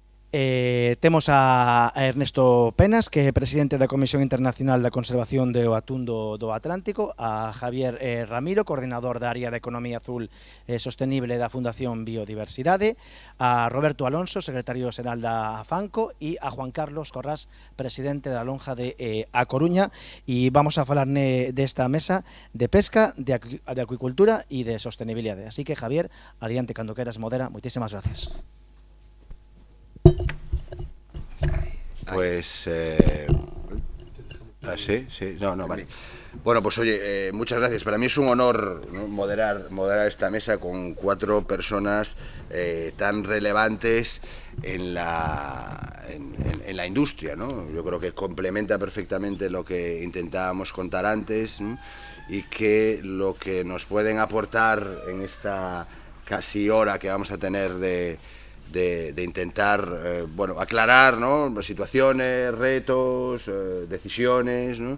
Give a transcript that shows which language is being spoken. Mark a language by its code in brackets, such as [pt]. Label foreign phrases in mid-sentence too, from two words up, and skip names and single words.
[gl] Temos a Ernesto Penas, que é presidente da Comisión Internacional da Conservación do Atún do Atlántico, a Javier Ramiro, coordinador da área de Economía Azul Sostenible da Fundación Biodiversidade, a Roberto Alonso, secretario xeral da FANCO, e a Juan Carlos Corrás, presidente da lonja de A Coruña, e vamos a falar desta mesa de pesca, de acuicultura e de sostenibilidade. Así que, Javier, adiante cando queras, modera. Moitísimas gracias. [es] Pues, sí, sí, no, vale. Bueno, pues oye, muchas gracias. Para mí es un honor, ¿no?, moderar esta mesa con 4 personas tan relevantes en la industria, ¿no? Yo creo que complementa perfectamente lo que intentábamos contar antes, ¿no?, y que lo que nos pueden aportar en esta casi hora que vamos a tener de intentar aclarar, ¿no?, situaciones, retos, decisiones, ¿no?